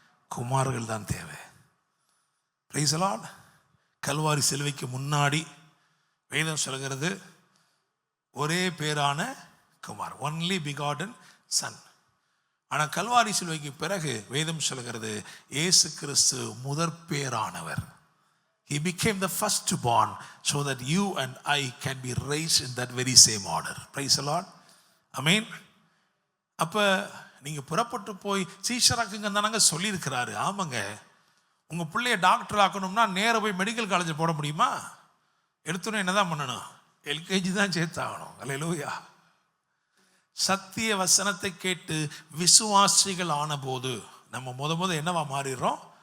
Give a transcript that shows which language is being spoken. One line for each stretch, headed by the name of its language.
Tamil: குமாரர்கள் தான் தேவை.
English: Praise the Lord.
Tamil: கல்வாரி சிலுவைக்கு முன்னாடி வேதம் சொல்கிறது, ஒரே பேரான குமார்,
English: Only begotten son.
Tamil: ஆனால் கல்வாரி சிலுவைக்கு பிறகு வேதம் சொல்கிறது இயேசு கிறிஸ்து முதற்பேரானவர்.
English: He became the firstborn so that you and I can be raised in that very same order. Praise the Lord. Amen.
Tamil: அப்போ நீங்கள் புறப்பட்டு போய் சீஷராக்குங்க தானங்க சொல்லியிருக்கிறாரு. ஆமாங்க, உங்கள் பிள்ளைய டாக்டர் ஆக்கணும்னா நேராக போய் மெடிக்கல் காலேஜில் போட முடியுமா? எடுத்துன்னு என்ன தான் பண்ணணும்? எல்கேஜி தான் சேர்த்தாகணும். அல்லேலூயா. சத்திய வசனத்தை கேட்டு விசுவாசிகள் ஆன போது நம்ம முத என்னவா மாறிடுறோம்?